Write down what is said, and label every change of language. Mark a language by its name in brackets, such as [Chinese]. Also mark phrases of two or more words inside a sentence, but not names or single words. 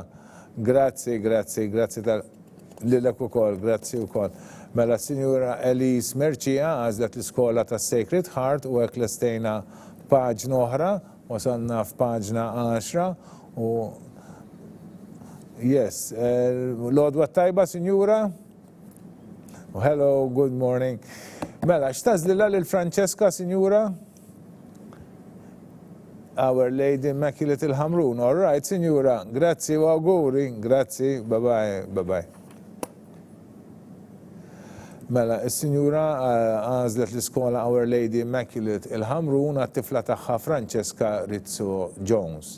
[Maltese] Grazzi lilek ukoll, grazzi wkoll. Mela, Sinjura Elise Merċiqa għażlet l-iskola ta' Sacred Heart u hekk lestejna paġna oħra, wasalna f'paġna 10 u yes, l-għodwa tajba, Sinjura? [English] Hello, good morning. [Maltese] Mela, x'tażlilha lil Francesca, Sinjura? Our Lady Immaculate il-Ħamrun. [English] All right, [Maltese] Sinjura. Grazzi u auguri. Grazzi. [English] Bye-bye. [Maltese] Mela, il-Sinjura għażlet l-iskola Our Lady Immaculate il-Ħamrun għat-tifla tagħha Francesca Rizzo Jones.